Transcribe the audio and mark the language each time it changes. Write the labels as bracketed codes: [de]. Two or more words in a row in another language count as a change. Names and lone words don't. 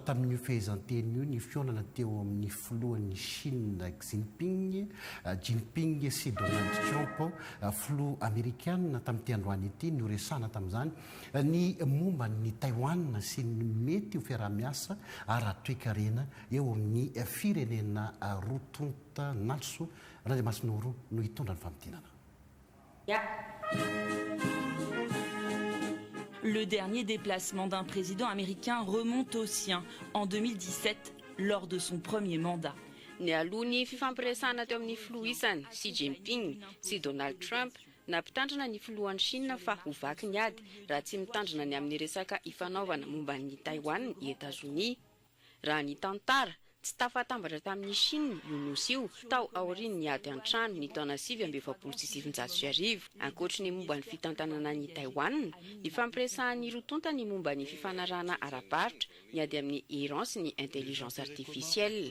[mg] tamin'io fehezanteny io ny fionana teo amin'ny filohan'ny Chine Jinping sy Donald Trump filoha amerikana tamin'ity androany ity ny resana tamin'izany ny momba ny Taiwan sy ny mety ho fiarah-miasa ara-toekarena eo amin'ny firenena rotonta nalso Randriamasinoro no hitondra ny famidinana. [fr] Le dernier déplacement d'un président américain remonte au sien en 2017 lors de son premier mandat. [mg] Ny alohany fifampiresana teo amin'ny filoha isany Xi Jinping sy Donald Trump nampitandrina ny filohan'ny Chine fa ho vaky ny ady raha tsy mitandrina ny amin'ny resaka ifanaovana momba ny Taiwan i États-Unis. Raha ny tantara tsy tafatambatra tamin'ny Chine io nosy io tao aoriany ny ady an-trano ny taona 720 ankoatra ny momba ny fitantanana ny Taiwan, ny fampiresahan'ny rotonta ny momba ny fifanarahana ara-paritra ny ady amin'ny Iran sy ny [fr] intelligence artificielle.